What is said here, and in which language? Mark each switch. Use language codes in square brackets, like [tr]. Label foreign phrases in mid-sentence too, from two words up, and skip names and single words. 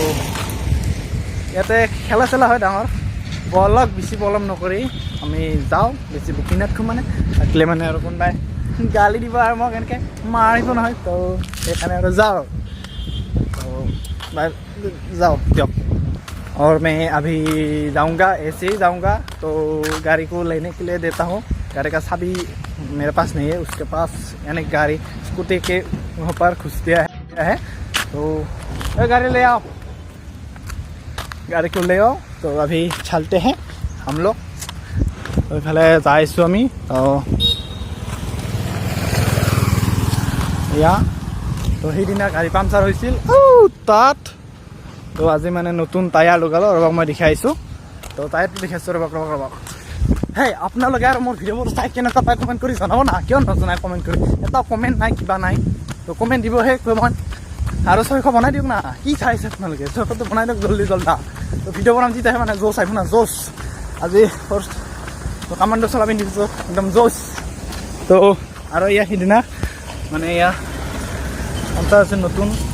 [as] ইয়াতে খেলা চেলা হয় ডাঙৰ বলক বেছি পলম নকৰি আমি যাওঁ বেছি বুকি নাথাকোঁ মানে থাকিলে মানে আৰু কোনোবাই গালি দিব আৰু মোক এনেকৈ মাৰিব নহয় তো সেইকাৰণে আৰু যাওঁ তো যাওঁ দিয়ক [hi] और मैं अभी जाऊंगा ऐसे ही जाऊंगा तो गाड़ी को लेने के लिए देता हूँ गाड़ी का चाबी मेरे पास नहीं है उसके पास यानी गाड़ी स्कूटी के वहाँ पर घुस दिया है तो गाड़ी ले आओ गाड़ी को ले आओ तो अभी चलते हैं हम लोग तो [as] ইফালে যাইছোঁ আমি [hi] तो या तो [as] সেইদিনা গাড়ী পামচাৰ হৈছিল তাত তো আজি মানে নতুন টায়াৰ লগালোঁ ৰ'বক মই দেখাইছোঁ তো টায়াৰটো দেখাইছোঁ ৰ'বক হেই আপোনালোকে আৰু মোৰ ভিডিঅ'বোৰ চাই কেনেকুৱা পাই কমেণ্ট কৰি জনাব না কিয় নজনাই কমেণ্ট কৰি এটা কমেণ্ট নাই কিবা নাই তো কমেণ্ট দিব সেই কমেণ্ট আৰু 600 বনাই দিয়ক না কি চাইছে আপোনালোকে 600টো বনাই দিয়ক জল্দি তো ভিডিঅ' বনাম তেতিয়াহে মানে জোচ আহিব না জোচ আজি ফাৰ্ষ্ট তো কামাণ্ডো চলাবি দিছোঁ একদম জোচ তো আৰু এয়া সিদিনা মানে এয়া পঞ্চায়ত আছে নতুন